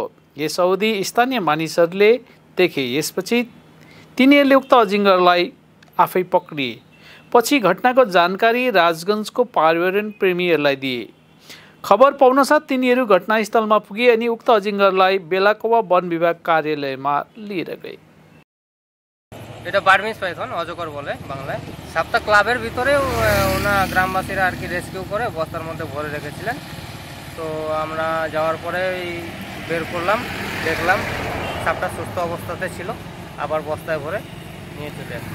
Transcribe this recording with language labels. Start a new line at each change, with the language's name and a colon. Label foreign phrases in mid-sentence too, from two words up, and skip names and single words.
Nepali: यस अवधि स्थानीय मानिसहरूले देखे। यसपछि तिनीहरूले उक्त अजिङ्गरलाई आफै पक्रिए। पछि घटनाको जानकारी राजगंजको पर्यावरण प्रेमीहरूलाई दिए। खबर पाउनसाथ तिनीहरू घटनास्थलमा पुगे अनि उक्त अजिङ्गरलाई बेलाकोवा वन विभाग कार्यालयमा लिएर गए।
Bangla: এটা বার্মিজ পাইথন অজগর বলে বাংলায়। সাপটা ক্লাবের ভিতরে ওনা গ্রামবাসীরা আর কি রেস্কিউ করে বস্তার মধ্যে ভরে রেখেছিলেন। তো আমরা যাওয়ার পরে বের করলাম, দেখলাম সাপটা সুস্থ অবস্থাতে ছিল, আবার বস্তায় ভরে নিয়ে চলে আসে।